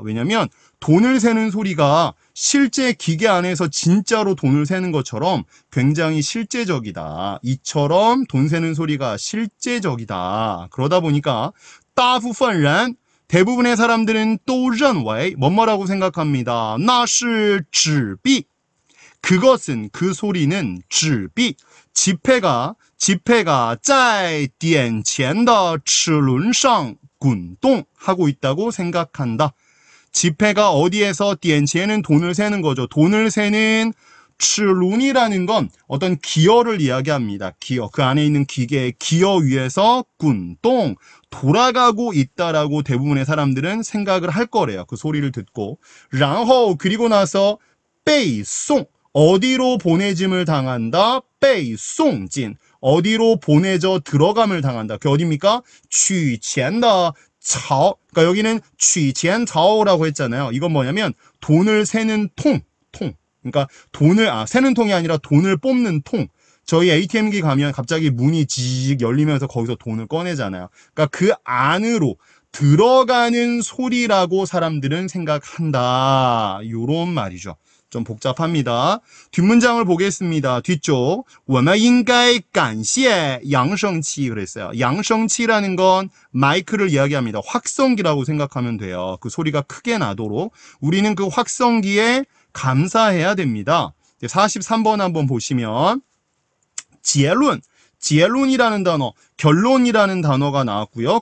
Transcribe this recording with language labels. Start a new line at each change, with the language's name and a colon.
Korean: 왜냐면 돈을 세는 소리가 실제 기계 안에서 진짜로 돈을 세는 것처럼 굉장히 실제적이다. 이처럼 돈 세는 소리가 실제적이다. 그러다 보니까
Chinese: 大部分人
Korean: 대부분의 사람들은
Chinese: 都认为
Korean: 뭐뭐라고 생각합니다.
Chinese: 那是纸币
Korean: 그것은 그 소리는 纸币 지폐가
Chinese: 在点钱的齿轮上滚动
Korean: 하고 있다고 생각한다. 지폐가 어디에서 点钱은 돈을 세는 거죠. 돈을 세는 齿轮이라는 건 어떤 기어를 이야기합니다. 기어. 그 안에 있는 기계의 기어 위에서 滚动 돌아가고 있다라고 대부분의 사람들은 생각을 할 거래요. 그 소리를 듣고.
Chinese: 然后
Korean: 그리고 나서
Chinese: 被送
Korean: 어디로 보내짐을 당한다?
Chinese: 被送进
Korean: 어디로 보내져 들어감을 당한다. 그게 어디입니까?
Chinese: 取钱的槽.
Korean: 그러니까 여기는 取钱槽라고 했잖아요. 이건 뭐냐면 돈을 세는 통. 그러니까 돈을 세는 통이 아니라 돈을 뽑는 통. 저희 ATM기 가면 갑자기 문이 지직 열리면서 거기서 돈을 꺼내잖아요. 그러니까 그 안으로 들어가는 소리라고 사람들은 생각한다. 요런 말이죠. 좀 복잡합니다. 뒷문장을 보겠습니다.
Chinese: 뒤쪽 我们应该感谢扬声器
Korean: 그랬어요. 양성치라는 건 마이크를 이야기합니다. 확성기라고 생각하면 돼요. 그 소리가 크게 나도록 우리는 그 확성기에 감사해야 됩니다. 43번 한번 보시면 结论 结论이라는 단어, 결론이라는 단어가 나왔고요.